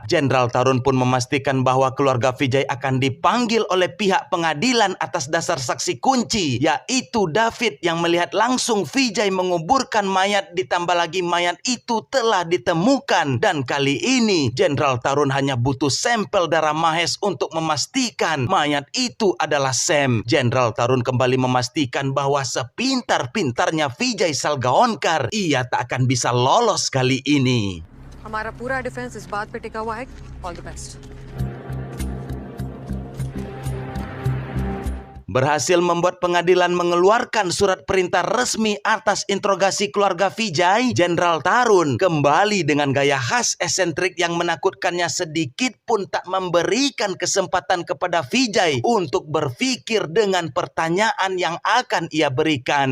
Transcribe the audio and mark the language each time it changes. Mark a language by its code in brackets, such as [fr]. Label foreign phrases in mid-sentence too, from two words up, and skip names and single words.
[id] Jenderal Tarun pun memastikan bahwa keluarga Vijay akan dipanggil oleh pihak pengadilan atas dasar saksi kunci, yaitu David yang melihat langsung Vijay menguburkan mayat, ditambah lagi mayat itu telah ditemukan, dan kali ini Jenderal Tarun hanya butuh sampel darah Mahes untuk memastikan mayat itu adalah Sam. Jenderal Tarun kembali memastikan bahwa sepintar-pintarnya Vijay Salgaonkar, ia tak akan bisa lolos kali ini. [hi] हमारा पूरा डिफेंस इस बात पे टिका हुआ है। [en] All the best. [id] Berhasil membuat pengadilan mengeluarkan surat perintah resmi atas interogasi keluarga Vijay, Jenderal Tarun kembali dengan gaya khas esentrik yang menakutkannya sedikit pun tak memberikan kesempatan kepada Vijay untuk berpikir dengan pertanyaan yang akan ia berikan.